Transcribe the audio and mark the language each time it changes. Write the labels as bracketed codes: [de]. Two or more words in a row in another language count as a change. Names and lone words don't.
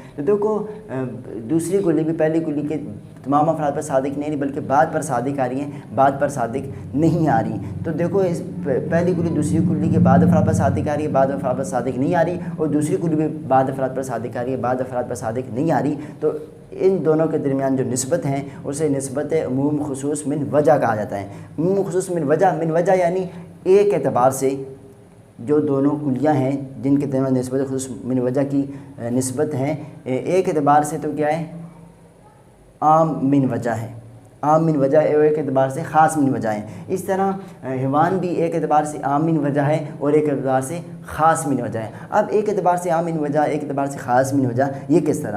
[ur] تو دیکھو دوسری کلی بھی پہلی کلی کے تمام افراد پر صادق نہیں رہی، بلکہ بعد پر صادق آ رہی ہیں، بعد پر صادق نہیں آ رہی۔ تو دیکھو اس پہلی کلی دوسری کلی کے بعد افراد پر صادق آ رہی ہے، بعد افراد پر صادق نہیں آ رہی، اور دوسری کلی بھی بعد افراد پر صادق آ رہی ہے، بعد افراد پر صادق نہیں آ رہی۔ تو ان دونوں کے درمیان جو نسبت ہیں اسے نسبت عموم خصوص من وجہ کہا جاتا ہے۔ عموم خصوص من وجہ یعنی ایک اعتبار سے جو دونوں کلیاں ہیں جن کے درمیان نسبت خصوص من وجہ کی نسبت ہیں، ایک اعتبار سے تو کیا ہے، عام من وجہ ہے، عام من وجہ ایک اعتبار سے خاص من وجہ ہے۔ اس طرح حیوان بھی ایک اعتبار سے عام من وجہ ہے اور ایک اعتبار سے خاص من وجہ ہے۔ اب ایک اعتبار سے عام من وجہ، ایک اعتبار سے خاص من وجہ، یہ کس طرح؟